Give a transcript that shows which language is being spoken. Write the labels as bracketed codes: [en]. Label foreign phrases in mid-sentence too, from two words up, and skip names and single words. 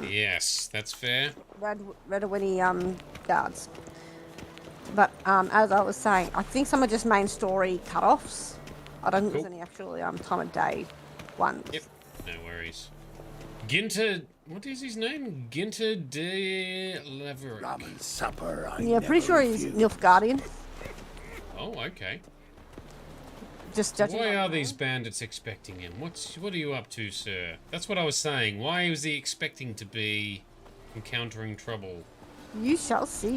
[en] Yes, that's fair. Redawini guards. But as I was saying, I think some are just main story cut-offs. I don't think there's any actually time of day ones. Yep, no worries. Ginter, what is his name? Ginter de Laverick. Ramen supper. Yeah, pretty sure he's Nilfgaardian. Oh, okay. Just judging. Why are these bandits expecting him? What are you up to, sir? That's what I was saying. Why was he expecting to be encountering trouble? You shall see.